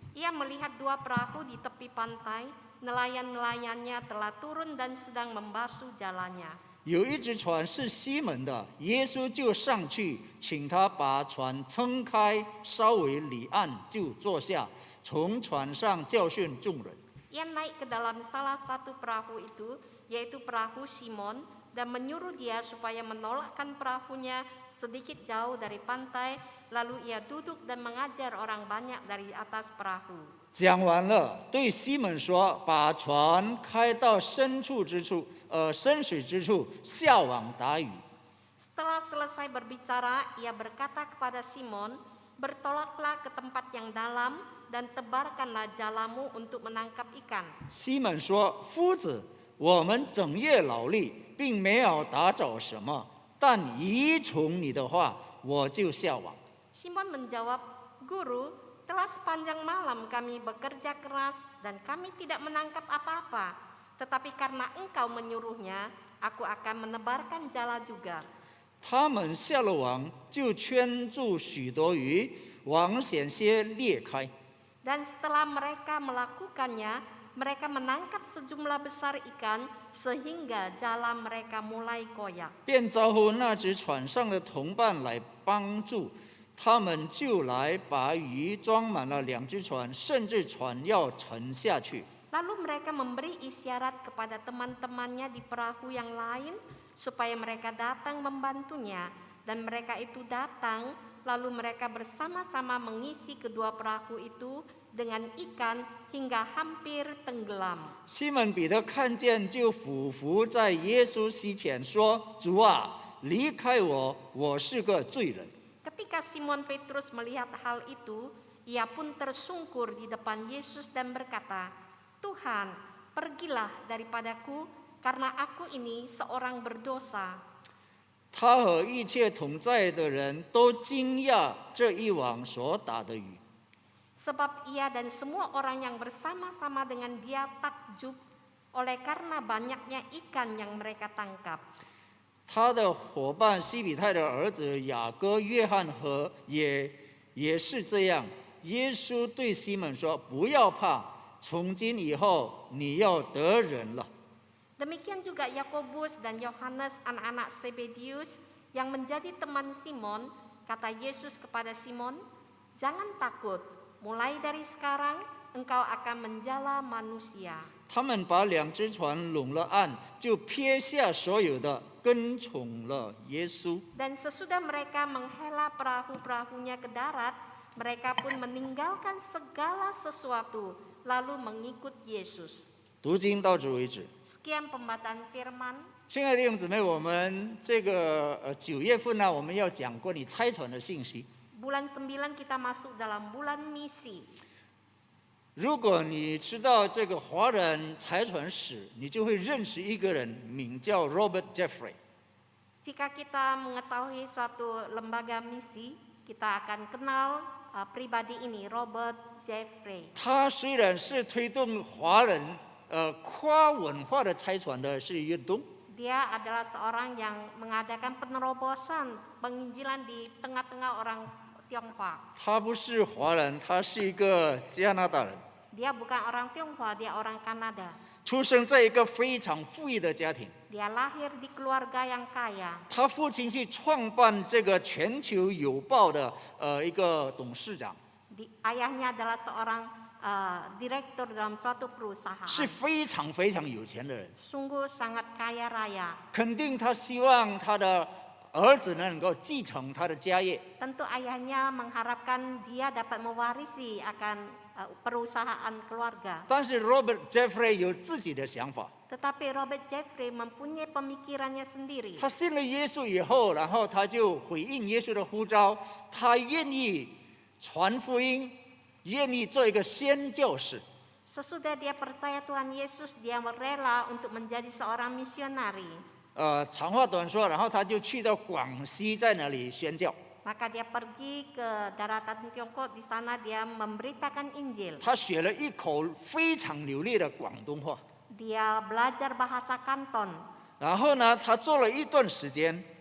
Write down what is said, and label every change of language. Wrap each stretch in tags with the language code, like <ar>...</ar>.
<id>Ia melihat 2 perahu di tepi pantai, nelayan-nelayannya telah turun dan sedang membasuh jalannya.</id> <zh>有一只船是西门的，耶稣就上去，请他把船撑开，稍微离岸，就坐下，从船上教训众人。</zh> <id>Ia naik ke dalam salah satu perahu itu, yaitu perahu Simon, dan menyuruh dia supaya menolakkan perahunya sedikit jauh dari pantai, lalu ia duduk dan mengajar orang banyak dari atas perahu.</id> <zh>讲完了，对西门说：“把船开到深水之处，下网打鱼。”</zh> <id>Setelah selesai berbicara, ia berkata kepada Simon, "Bertolaklah ke tempat yang dalam dan tebarkanlah jalamu untuk menangkap ikan."</id> <zh>西门说：“夫子，我们整夜劳力，并没有打着什么，但依从你的话，我就下网。”</zh> <id>Simon menjawab, "Guru, telah sepanjang malam kami bekerja keras dan kami tidak menangkap apa-apa. Tetapi karena engkau menyuruhnya, aku akan menebarkan jala juga."</id> <zh>他们下了网，就圈住许多鱼，网险些裂开。</zh> <id>Dan setelah mereka melakukannya, mereka menangkap sejumlah besar ikan sehingga jala mereka mulai koyak.</id> <zh>便招呼那只船上的同伴来帮助，他们就来把鱼装满了2只船，甚至船要沉下去。</zh> <id>Lalu mereka memberi isyarat kepada teman-temannya di perahu yang lain supaya mereka datang membantunya. Dan mereka itu datang, lalu mereka bersama-sama mengisi kedua perahu itu dengan ikan hingga hampir tenggelam.</id> <zh>西门彼得看见，就俯伏在耶稣膝前说：“主啊，离开我，我是个罪人。”</zh> <id>Ketika Simon Petrus melihat hal itu, ia pun tersungkur di depan Yesus dan berkata, "Tuhan, pergilah daripadaku, karena aku ini seorang berdosa."</id> <zh>他和一切同在的人都惊讶这一网所打的鱼。</zh> <id>Sebab ia dan semua orang yang bersama-sama dengan dia takjub oleh karena banyaknya ikan yang mereka tangkap.</id> <zh>他的伙伴西比泰的儿子雅各、约翰和也是这样。耶稣对西门说：“不要怕，从今以后你要得人了。”</zh> <id>Demikian juga Yakobus dan Yohanes anak-anak Zebedius yang menjadi teman Simon. Kata Yesus kepada Simon, "Jangan takut, mulai dari sekarang engkau akan menjala manusia."</id> <zh>他们把2只船拢了岸，就撇下所有的，跟从了耶稣。</zh> <id>Dan sesudah mereka menghela perahu-perahunya ke darat, mereka pun meninggalkan segala sesuatu lalu mengikut Yesus.</id> <zh>读经到此为止。</zh> <id>Sekian pembacaan firman.</id> <zh>亲爱的弟兄姊妹，我们这个9月份呢，我们要讲关于差传的信息。</zh> <id>Bulan 9 kita masuk dalam bulan misi.</id> <zh>如果你知道这个华人差传史，你就会认识一个人，名叫 Robert Jeffrey。</zh> <id>Jika kita mengetahui suatu lembaga misi, kita akan kenal pribadi ini, Robert Jeffrey.</id> <zh>他虽然是推动华人跨文化的差传的是运动，</zh> <id>Dia adalah seorang yang mengadakan penerobosan penginjilan di tengah-tengah orang Tionghoa.</id> <zh>他不是华人，他是一个加拿大人，</zh> <id>Dia bukan orang Tionghoa, dia orang Kanada.</id> <zh>出生在一个非常富裕的家庭。</zh> <id>Dia lahir di keluarga yang kaya.</id> <zh>他父亲去创办这个全球邮报的一个董事长，</zh> <id>Ayahnya adalah seorang direktur dalam suatu perusahaan.</id> <zh>是非常非常有钱的人。</zh> <id>Sungguh sangat kaya raya.</id> <zh>肯定他希望他的儿子能够继承他的家业。</zh> <id>Tentu ayahnya mengharapkan dia dapat mewarisi akan perusahaan keluarga.</id> <zh>但是 Robert Jeffrey 有自己的想法，</zh> <id>Tetapi Robert Jeffrey mempunyai pemikirannya sendiri.</id> <zh>他信了耶稣以后，然后他就回应耶稣的呼召，他愿意传福音，愿意做一个宣教士。</zh> <id>Sesudah dia percaya Tuhan Yesus, dia rela untuk menjadi seorang misionari.</id> <zh>长话短说，然后他就去到广西，在那里宣教。</zh> <id>Maka dia pergi ke daratan Tiongkok, di sana dia memberitakan Injil.</id> <zh>他学了一口非常流利的广东话，</zh> <id>Dia belajar bahasa Kanton.</id> <zh>然后呢，他做了一段时间，</zh>